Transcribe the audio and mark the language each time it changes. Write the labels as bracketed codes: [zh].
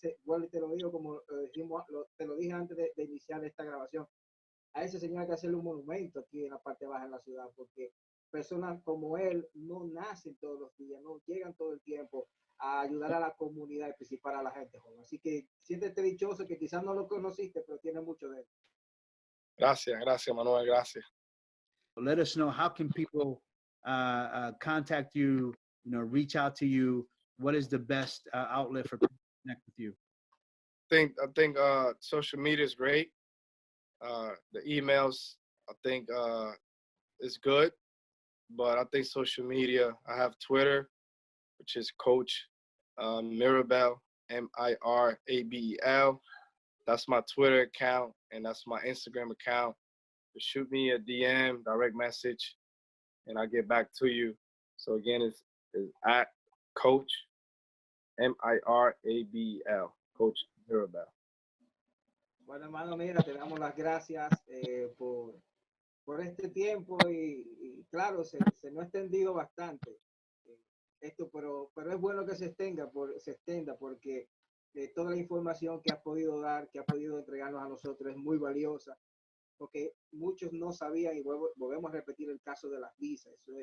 [es] Bueno, te lo digo como te lo dije antes de iniciar esta grabación, a ese señor hay que hacerle un monumento aquí en la parte baja de la ciudad, porque personas como él no nacen todos los días, no llegan todo el tiempo a ayudar a la comunidad y principal a la gente joven. Así que siéntete dichoso que quizás no lo conociste, pero tiene mucho de él. Gracias, gracias, Manuel, gracias. [en] Let us know, how can people contact you, reach out to you? What is the best outlet for people to connect with you? I think social media is great. The emails, I think is good, but I think social media. I have Twitter, which is Coach Mirabel, Mirabel. That's my Twitter account, and that's my Instagram account. Just shoot me a DM, direct message, and I'll get back to you. So again, it's at Coach Mirabel, Coach Mirabel. [es] Bueno, hermano, mira, te damos las gracias por este tiempo y claro, se nos ha extendido bastante esto, pero es bueno que se extienda porque toda la información que has podido dar, que has podido entregarnos a nosotros es muy valiosa, porque muchos no sabían y volvemos a repetir el caso de las visas.